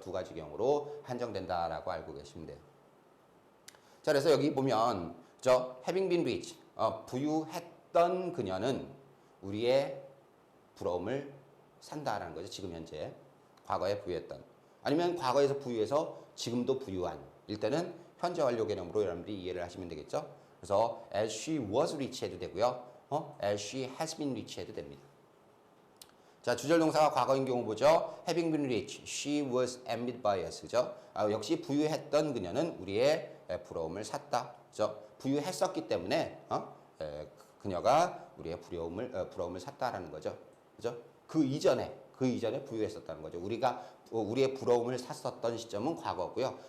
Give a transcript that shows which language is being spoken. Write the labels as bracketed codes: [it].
[ko] 두 가지 경우로 한정된다라고 알고 계시면 돼요. 자, 그래서 여기 보면, 그죠? [en] having been rich, [ko] 부유했던 그녀는 우리의 부러움을 산다라는 거죠. 지금 현재. 과거에 부유했던. 아니면 과거에서 부유해서 지금도 부유한. 일단은 현재 완료 개념으로 여러분들이 이해를 하시면 되겠죠. [en] 그래서 as she was rich [ko] 해도 되고요. [en] as she has been rich [ko] 해도 됩니다. 자, 주절 동사가 과거인 경우 보죠. [en] having been rich, she was envied by us. [ko] 그죠? 역시 부유했던 그녀는 우리의 부러움을 샀다. 그죠? 부유했었기 때문에 그녀가 우리의 부러움을 샀다라는 거죠. 그죠? 그 이전에 부유했었다는 거죠. 우리의 부러움을 샀었던 시점은 과거고요.